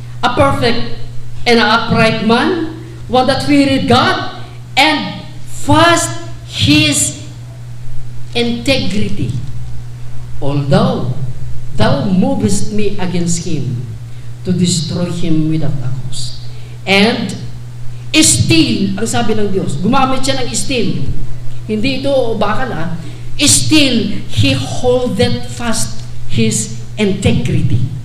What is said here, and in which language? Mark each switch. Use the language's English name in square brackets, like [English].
[English] A perfect and an upright man, one that feared God, and fast his integrity. Although thou movest me against him to destroy him without a cause. And still, [Filipino] ang sabi ng Diyos, gumamit siya ng still. Hindi ito bakal [English] Still, he holdeth fast his integrity.